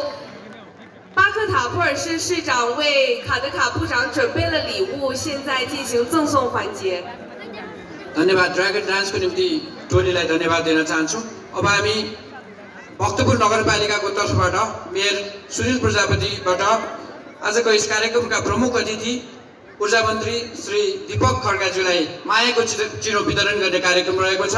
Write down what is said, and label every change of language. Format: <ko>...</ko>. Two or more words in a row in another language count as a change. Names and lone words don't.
<zh>巴克塔布尔市市长为卡德卡部长准备了礼物，现在进行赠送环节。</zh> <ne>धन्यवाद</ne> <en>dragon danceको</en> <ne>निम्ति टोलीलाई धन्यवाद दिन चाहन्छु। अब हामी भक्तपुर नगरपालिकाको तर्फबाट मेयर सुनिल प्रजापतिबाट आजको यस कार्यक्रमका प्रमुख अतिथि ऊर्जा मन्त्री श्री दीपक खड्काज्यूलाई मायाको चिरो वितरण गर्ने कार्यक्रम रहेको छ।</ne>